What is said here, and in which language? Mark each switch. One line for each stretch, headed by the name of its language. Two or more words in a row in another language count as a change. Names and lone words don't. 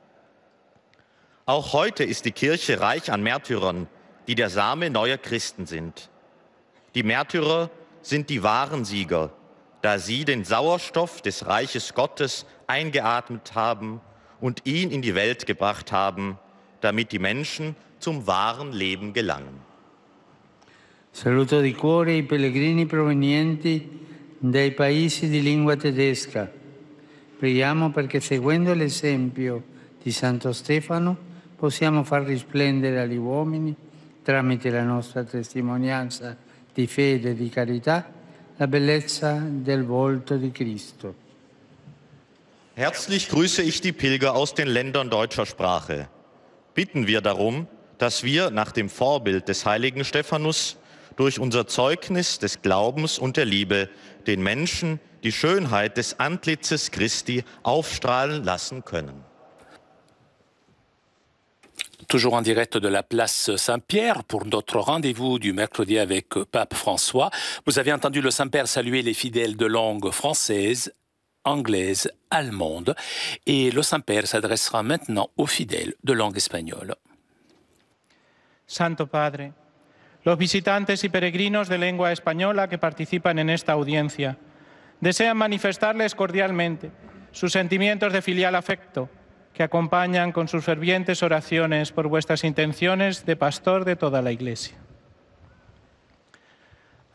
German: Auch heute ist die Kirche reich an Märtyrern, die der Same neuer Christen sind. Die Märtyrer sind die wahren Sieger, da sie den Sauerstoff des Reiches Gottes eingeatmet haben und ihn in die Welt gebracht haben, damit die Menschen zum wahren Leben gelangen.
Italian: Saluto di cuore i pellegrini provenienti dai paesi di lingua tedesca. Preghiamo perché seguendo l'esempio di Santo Stefano possiamo far risplendere agli uomini, tramite la nostra testimonianza di fede e di carità, la bellezza del volto di Cristo.
German: Herzlich grüße ich die Pilger aus den Ländern deutscher Sprache. Bitten wir darum, dass wir nach dem Vorbild des heiligen Stephanus durch unser Zeugnis des Glaubens und der Liebe den Menschen die Schönheit des Antlitzes Christi aufstrahlen lassen können.
French: Toujours en direct de la place Saint-Pierre pour notre rendez-vous du mercredi avec Pape François. Vous avez entendu le Saint-Père saluer les fidèles de langue française, anglaise, allemande. Et le Saint-Père s'adressera maintenant aux fidèles de langue espagnole.
Spanish: Santo Padre, los visitantes y peregrinos de lengua española que participan en esta audiencia desean manifestarles cordialmente sus sentimientos de filial afecto que acompañan con sus fervientes oraciones por vuestras intenciones de pastor de toda la Iglesia.